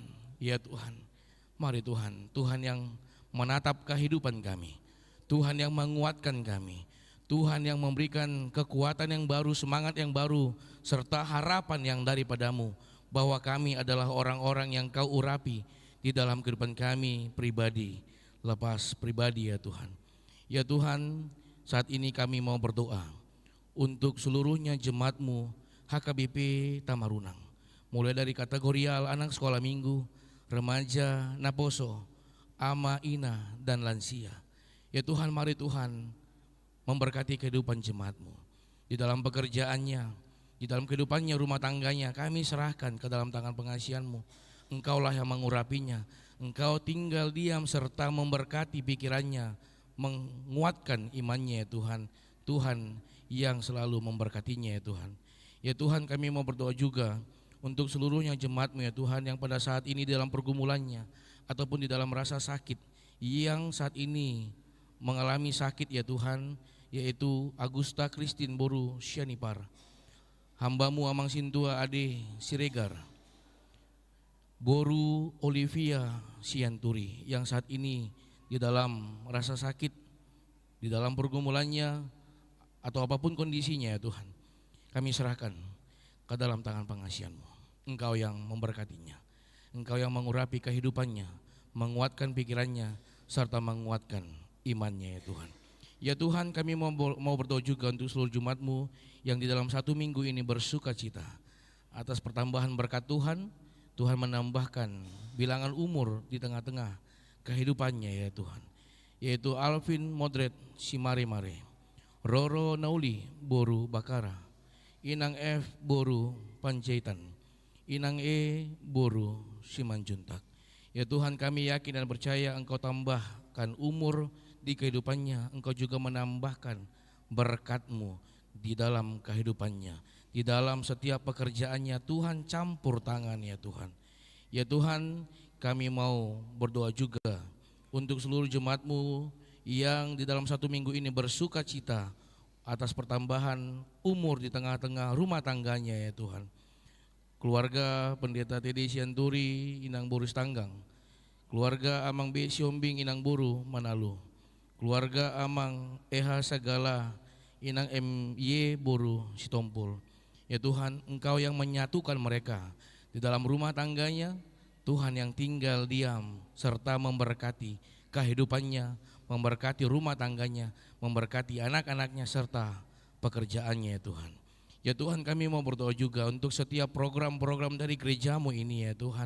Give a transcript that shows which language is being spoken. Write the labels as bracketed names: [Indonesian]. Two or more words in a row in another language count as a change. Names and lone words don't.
[Indonesian] Ya Tuhan, mari Tuhan, Tuhan yang menatap kehidupan kami, Tuhan yang menguatkan kami, Tuhan yang memberikan kekuatan yang baru, semangat yang baru, serta harapan yang daripada-Mu, bahwa kami adalah orang-orang yang Kau urapi di dalam kehidupan kami pribadi, lepas pribadi ya Tuhan. Ya Tuhan, saat ini kami mau berdoa untuk seluruhnya jemaat-Mu HKBP Tamarunang, mulai dari kategorial anak sekolah minggu, remaja, naposo, ama, ina, dan lansia. Ya Tuhan, mari Tuhan memberkati kehidupan jemaat-Mu di dalam pekerjaannya, di dalam kehidupannya, rumah tangganya. Kami serahkan ke dalam tangan pengasihan-Mu. Engkaulah yang mengurapinya, Engkau tinggal diam serta memberkati pikirannya, menguatkan imannya ya Tuhan. Tuhan yang selalu memberkatinya ya Tuhan. Ya Tuhan, kami mau berdoa juga untuk seluruhnya jemaat-Mu ya Tuhan, yang pada saat ini dalam pergumulannya ataupun di dalam rasa sakit, yang saat ini mengalami sakit ya Tuhan, yaitu Agusta Christine Boru Syanipar, hamba-Mu Amang Sintua Ade Siregar, Boru Olivia Sianturi, yang saat ini di dalam rasa sakit, di dalam pergumulannya atau apapun kondisinya ya Tuhan, kami serahkan ke dalam tangan pengasihan-Mu. Engkau yang memberkatinya, Engkau yang mengurapi kehidupannya, menguatkan pikirannya, serta menguatkan imannya ya Tuhan. Ya Tuhan, kami mau berdoa juga untuk seluruh jemaat-Mu yang di dalam satu minggu ini bersuka cita atas pertambahan berkat Tuhan. Tuhan menambahkan bilangan umur di tengah-tengah kehidupannya ya Tuhan, yaitu Alvin Modret Simare-Mare, Roro Nauli Boru Bakara, Inang F Boru Panjaitan, Inang E Boru Simanjuntak. Ya Tuhan, kami yakin dan percaya Engkau tambahkan umur di kehidupannya, Engkau juga menambahkan berkat-Mu di dalam kehidupannya, di dalam setiap pekerjaannya. Tuhan, campur tangan ya Tuhan. Ya Tuhan, kami mau berdoa juga untuk seluruh jemaat-Mu yang di dalam satu minggu ini bersuka cita atas pertambahan umur di tengah-tengah rumah tangganya ya Tuhan. Keluarga Pendeta Tede Sianturi, Inang Boris Tanggang, keluarga Amang B. Siombing Inang Buru Manalu, keluarga Amang Eha Sagala Inang MY Buru Sitompul. Ya Tuhan, Engkau yang menyatukan mereka di dalam rumah tangganya, Tuhan yang tinggal diam serta memberkati kehidupannya, memberkati rumah tangganya, memberkati anak-anaknya serta pekerjaannya ya Tuhan. Ya Tuhan, kami mau berdoa juga untuk setiap program-program dari gerejamu ini ya Tuhan.